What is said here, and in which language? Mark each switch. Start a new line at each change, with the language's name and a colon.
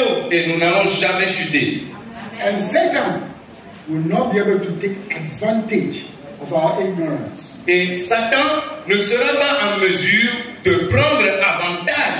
French: Et nous n'allons jamais chuter.
English: And Satan will not be able to take advantage of our ignorance.
French: Et Satan ne sera pas en mesure de prendre avantage